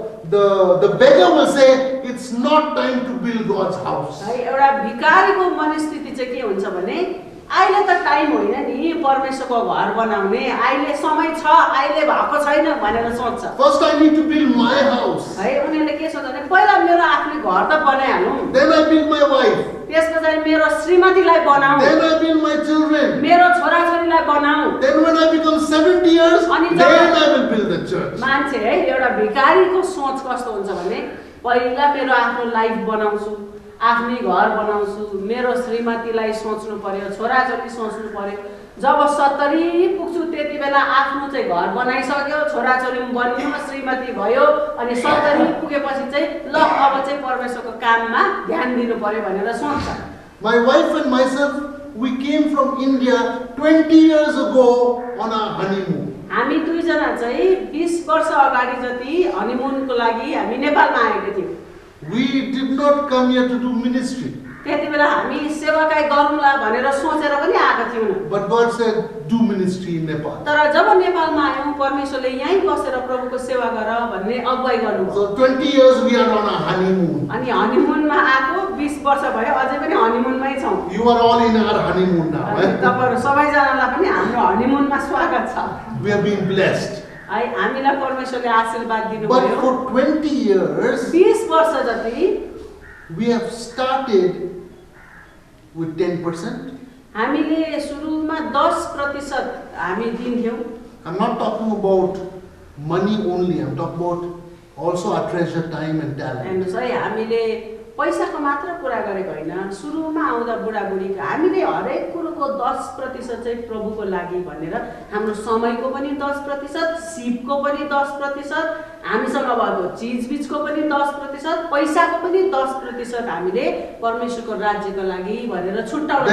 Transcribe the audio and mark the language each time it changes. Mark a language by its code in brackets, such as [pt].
[en] The beggar will say, it's not time to build God's house. [ne] है एउटा भिखारीको मनस्थिति चाहिँ के हुन्छ भने अहिले त टाइम होइन नि परमेश्वरको घर बनाउने, अहिले समय छ, अहिले भएको छैन भनेर सोच्छ। [en] First I need to build my house. [ne] है उनीहरूले के सोच्छ भने पहिला मेरो आफ्नो घर त बनाइहालौँ, [en] Then I build my wife. [ne] त्यस पछाडि मेरो श्रीमतीलाई बनाऊ, [en] Then I build my children. [ne] मेरो छोराछोरीलाई बनाऊ। [en] Then when I become 70 years, [ne] अनि [en] then [ne] job- [en] I will build the church. [ne] मान्छे है एउटा भिखारीको सोच कस्तो हुन्छ भने पहिला मेरो आफ्नो लाइफ बनाउँछु, आफ्नै घर बनाउँछु, मेरो श्रीमतीलाई सोच्नु पर्यो, छोराछोरी सोच्नु पर्यो। जब 70 पुग्छु त्यति बेला आफ्नो चाहिँ घर बनाइसक्यो, छोराछोरी पनि बनियो, श्रीमती भयो, अनि 70 पुगेपछि चाहिँ ल अब चाहिँ परमेश्वरको काममा ध्यान दिनु पर्यो भनेर सोच्छ। [en] My wife and myself, we came from India 20 years ago on our honeymoon. [ne] हामी दुईजना चाहिँ 20 वर्ष अगाडि जति हनीमुनको लागि हामी नेपालमा आएका थियौँ। [en] We did not come here to do ministry. [ne] त्यति बेला हामी सेवाकाई गरौँला भनेर सोचेर पनि आएका थियौँ। [en] But God said, do ministry in Nepal. [ne] तर जब नेपालमा आयौँ परमेश्वरले यहीँ बसेर प्रभुको सेवा गर भन्ने अगुवाई गर्नुभयो। [en] So 20 years we are on our honeymoon. [ne] अनि हनीमुनमा आएको 20 वर्ष भयो, अझै पनि हनीमुनमै छौँ। [en] You are all in our honeymoon now. [ne] अनि तपाईहरु सबैजनालाई पनि हाम्रो हनीमुनमा स्वागत छ। [en] We are being blessed. [ne] है हामीलाई परमेश्वरले आशीर्वाद [en] But [ne] दिनुभयो। [en] for 20 years, [ne] 20 वर्ष जति [en] we have started with 10%. [ne] हामीले सुरुमा 10% हामी दिन्थ्यौँ। [en] I'm not talking about money only. I'm talking about also our treasure, time and talent. [ne] हेर्नुहोस् है, हामीले पैसाको मात्र कुरा गरेको होइन, सुरुमा आउँदा बुढाबुढीको हामीले हरेक कुरोको 10% चाहिँ प्रभुको लागि भनेर हाम्रो समयको पनि 10%, सिपको पनि 10%, हामीसँग भएको चिजबिजको पनि 10%, पैसाको पनि 10% हामीले परमेश्वरको राज्यको लागि भनेर छुट्याउन